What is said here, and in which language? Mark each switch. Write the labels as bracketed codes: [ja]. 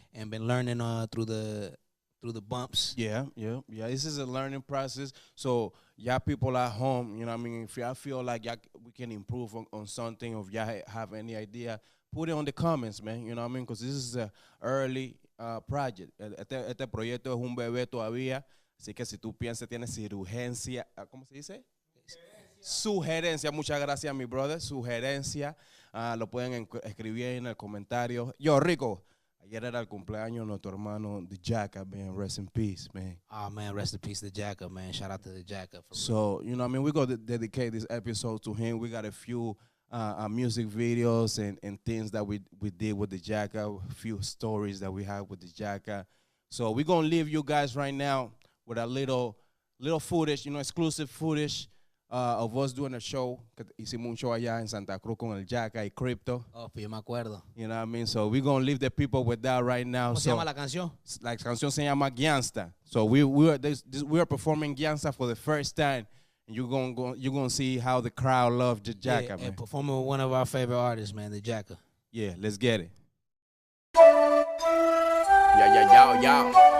[en] And been learning through the bumps. Yeah. This is a learning process. So, y'all people at home, you know what I mean? If y'all feel like we can improve on something, or if y'all have any idea, put it on the comments, man. You know what I mean? Because this is an early project. [es] Este proyecto es un bebé todavía. Así que si tú piensas, tienes urgencia, ¿cómo se dice? Sugerencia. Muchas gracias, mi brother. Sugerencia. Lo pueden escribir en el comentario. Yo, Rico. Ayer era el cumpleaños de nuestro hermano, the Jacka, man. [en] Rest in peace, man. Oh, man, rest in peace to Jacka, man. Shout out to the Jacka. So, you know what I mean? We're going to dedicate this episode to him. We got a few music videos and things that we did with the Jacka, a few stories that we have with the Jacka. So we're going to leave you guys right now with a little footage, exclusive footage of us doing a show. [es] Hicimos un show allá en Santa Cruz con el Jacka y Crypto. Oh, pues yo me acuerdo. [en] You know what I mean? So we're going to leave the people with that right now. [es] ¿Cómo se llama la canción? La canción se llama Gangsta. [en] So we are performing Gangsta for the first time. And you're gonna see how the crowd loved the Jacka, man. And performing with one of our favorite artists, man, the Jacka. Yeah, let's get it. Yo.